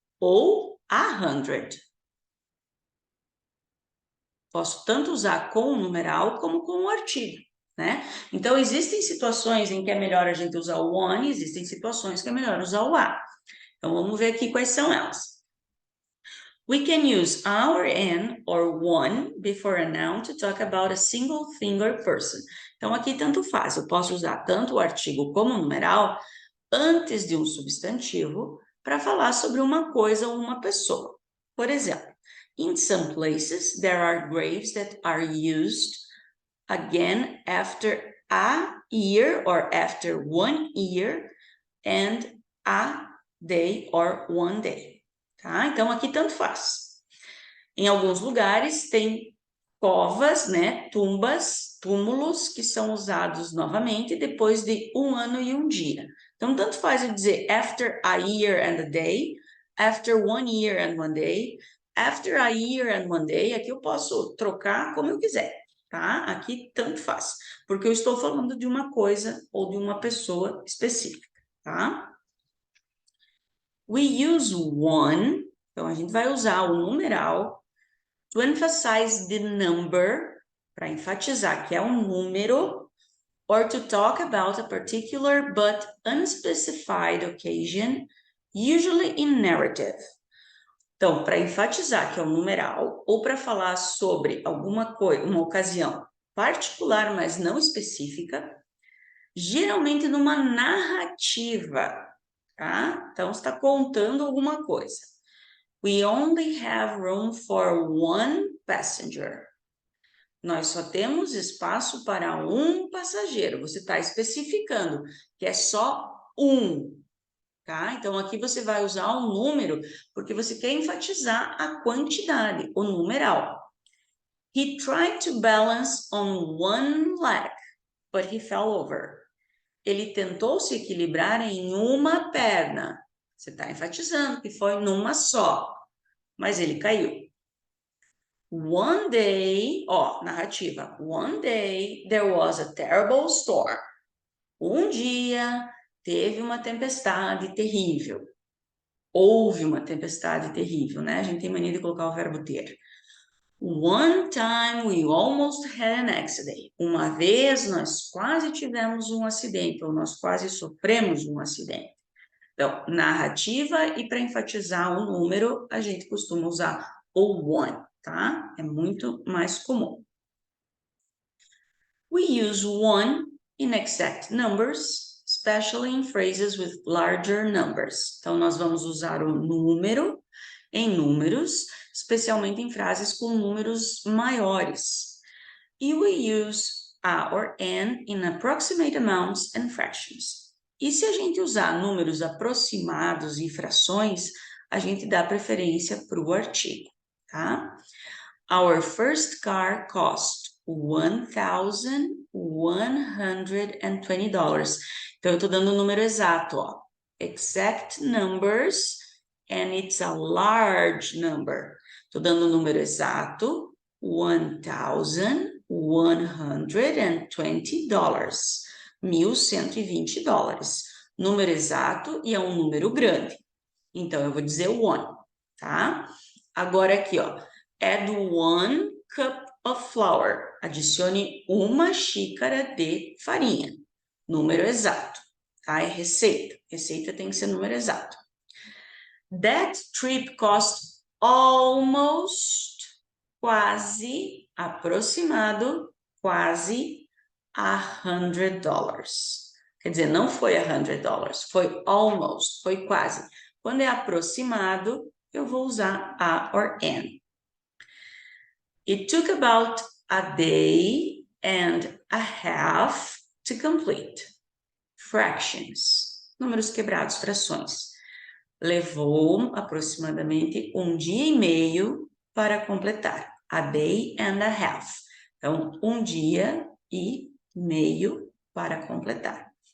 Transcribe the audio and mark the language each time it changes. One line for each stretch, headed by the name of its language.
Portuguese: Ou 100. Posso tanto usar com o numeral como com o artigo, né? Então, existem situações em que é melhor a gente usar o one, existem situações que é melhor usar o a. Então, vamos ver aqui quais são elas.
English: We can use our, an, or one before a noun to talk about a single thing or person.
Portuguese: Então, aqui tanto faz, eu posso usar tanto o artigo como o numeral antes de um substantivo para falar sobre uma coisa ou uma pessoa. Por exemplo,
English: in some places there are graves that are used again after a year or after 1 year and a day or 1 day, tá?
Portuguese: Então, aqui tanto faz. Em alguns lugares tem covas, né, tumbas, túmulos que são usados novamente depois de 1 ano e 1 dia. Então, tanto faz eu dizer
English: after a year and a day, after 1 year and 1 day, after a year and 1 day,
Portuguese: aqui eu posso trocar como eu quiser, tá? Aqui tanto faz, porque eu estou falando de uma coisa ou de uma pessoa específica, tá?
English: We use one,
Portuguese: então a gente vai usar o numeral
English: to emphasize the number,
Portuguese: para enfatizar que é um número,
English: or to talk about a particular but unspecified occasion, usually in narrative.
Portuguese: Então, para enfatizar que é um numeral, ou para falar sobre alguma coisa, uma ocasião particular, mas não específica, geralmente numa narrativa, tá? Então, está contando alguma coisa.
English: We only have room for one passenger.
Portuguese: Nós só temos espaço para um passageiro. Você está especificando que é só um, tá? Então, aqui você vai usar um número porque você quer enfatizar a quantidade, o numeral.
English: He tried to balance on one leg, but he fell over.
Portuguese: Ele tentou se equilibrar em uma perna. Você está enfatizando que foi numa só, mas ele caiu.
English: One day,
Portuguese: ó, narrativa.
English: One day there was a terrible storm.
Portuguese: Um dia teve uma tempestade terrível. Houve uma tempestade terrível, né? A gente tem mania de colocar o verbo ter.
English: One time we almost had an accident.
Portuguese: Uma vez nós quase tivemos um acidente, ou nós quase sofremos um acidente. Então, narrativa e para enfatizar o número, a gente costuma usar o one, tá? É muito mais comum.
English: We use one in exact numbers, especially in phrases with larger numbers.
Portuguese: Então, nós vamos usar o número em números, especialmente em frases com números maiores.
English: E we use a or an in approximate amounts and fractions.
Portuguese: E se a gente usar números aproximados e frações, a gente dá preferência para o artigo, tá?
English: Our first car cost $1,120.
Portuguese: Então, eu estou dando o número exato, ó.
English: Exact numbers, and it's a large number.
Portuguese: Estou dando o número exato, $1,120. $1.120. Número exato e é um número grande. Então, eu vou dizer one, tá? Agora aqui, ó.
English: Add 1 cup of flour.
Portuguese: Adicione 1 xícara de farinha. Número exato, tá? É receita. Receita tem que ser número exato.
English: That trip cost almost,
Portuguese: quase, aproximado, quase
English: $100.
Portuguese: Quer dizer, não foi $100, foi almost, foi quase. Quando é aproximado, eu vou usar a or an.
English: It took about a day and a half to complete.
Portuguese: Fractions, números quebrados, frações. Levou aproximadamente 1 dia e meio para completar.
English: A day and a half.
Portuguese: Então, 1 dia e meio para completar.